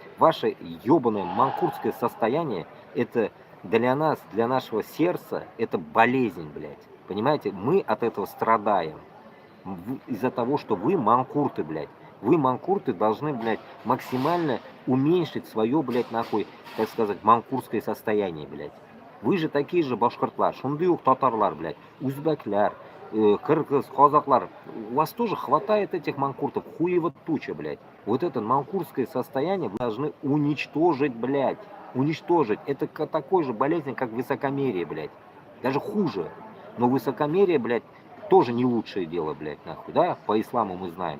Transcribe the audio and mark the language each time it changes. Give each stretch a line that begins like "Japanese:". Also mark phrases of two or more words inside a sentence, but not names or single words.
Russian: Ваше ебаное манкуртское состояние, это для нас, для нашего сердца, это болезнь, блядь. Понимаете, мы от этого страдаем. Из-за того, что вы манкурты, блядь. Вы, манкурты, должны, блядь, максимально уменьшить свое, блядь, нахуй, так сказать, манкуртское состояние, блядь. Вы же такие же
Tatar: башкортлар, шундыюк татарлар,
Russian: блядь,
Tatar: узбекляр, кыргыз, казаклар.
Russian: У вас тоже хватает этих манкуртов, хуево туча, блядь. Вот это манкуртское состояние вы должны уничтожить, блядь. Уничтожить. Это такой же болезнь, как высокомерие, блядь. Даже хуже. Но высокомерие, блядь, тоже не лучшее дело, блядь, нахуй, да, по исламу мы знаем.